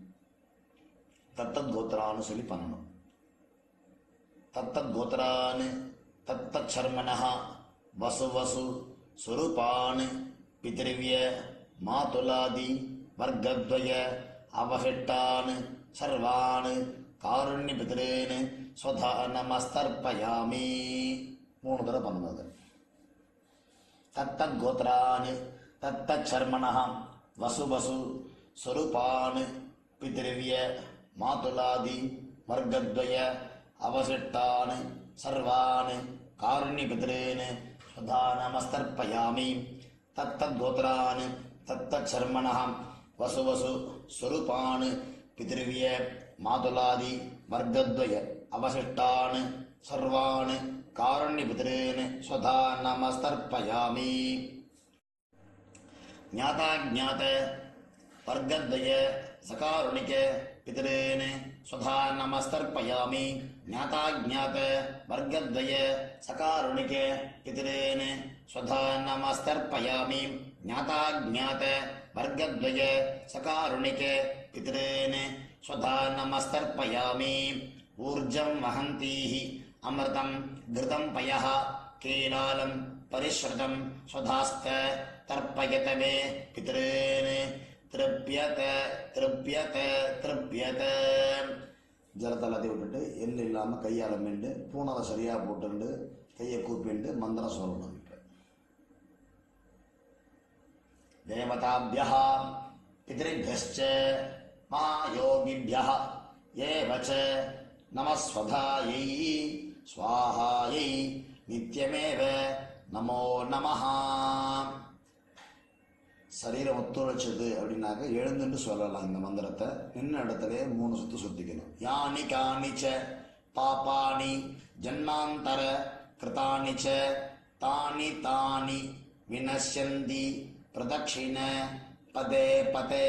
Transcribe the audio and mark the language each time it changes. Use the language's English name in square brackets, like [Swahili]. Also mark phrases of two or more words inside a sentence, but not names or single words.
[Tamil] தத்தத் கோத்ரான்னு சொல்லி பண்ணணும். [Sanskrit] तत्तत् गोत्रान् तत्तत् शर्मणः वसु वसु स्वरूपान् पितृव्य मातुलादि वर्गद्वय अवशिष्टान् सर्वान् कारुण्य पितॄन् स्वधा नमस्तर्पयामि. [Tamil] 3 தடவை பண்ணுவது. [Sanskrit] तत्तत् गोत्रान् तत्तत् शर्मणः वसु वसु स्वरूपान् पितृव्य मातुलादि वर्गद्वय अवशिष्टान् सर्वान् कारुण्य पितॄन् स्वधा नमस्तर्पयामि. तत्तत् गोत्रान् तत्तत् शर्मणः वसु वसु स्वरूपान् पितृव्य मातुलादि वर्गद्वय अवशिष्टान् सर्वान् कारुण्य पितॄन् स्वधा नमस्तर्पयामि. ज्ञाता ज्ञात वर्गद्वय सकारुणिक पितॄन् स्वधा नमस्तर्पयामि. ज्ञाता ज्ञात वर्गद्वय सकारुणिक पितॄन् स्वधा नमस्तर्पयामि. ज्ञाता ज्ञात वर्गद्वय सकारुणिक पितॄन् स्वधा नमस्तर्पयामि. ऊर्जं वहन्तीः अमृतं घृतं पयः कीलालं परिस्रुतं स्वधास्थ तर्पयत मे पितॄन् तृप्यत तृप्यत तृप्यत. [Tamil] ஜலத்தை எல்லாத்தையும் விட்டுட்டு எள்ளு இல்லாமல் கையால் மிண்டு பூனலை சரியாக போட்டுண்டு கையை கூப்பிண்டு மந்திரம் சொல்லணும். [Sanskrit] தேவதாபியः பித்ருभ्यश्च महायोगिभ्यः एव च नमस्वधायै स्वाहायै नित्यमेव नमो नमः. [Tamil] சரீரம் ஒத்துழைச்சது அப்படின்னாக்க எழுந்துன்னு சொல்லலாம். இந்த மந்திரத்தை நின்ன இடத்துலயே 3 சுத்து சுத்திக்கணும். [Sanskrit] यानि कानिच पापानि जन्मान्तर कृतानिच तानि तानि विनश्यन्ति प्रदक्षिण पदे पदे.